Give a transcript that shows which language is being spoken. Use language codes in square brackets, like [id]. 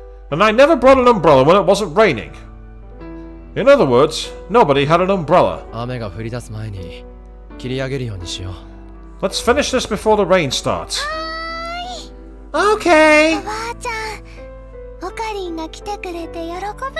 [en] And I never brought an umbrella when it wasn't raining. In other words, nobody had an umbrella. [ja] 雨が降り出す前に切り上げるようにしよう。 [en] Let's finish this before the rain starts. [ja] お [en] Okay. [ja] ばあちゃん、オカリンが来てくれて喜ぶだろうな。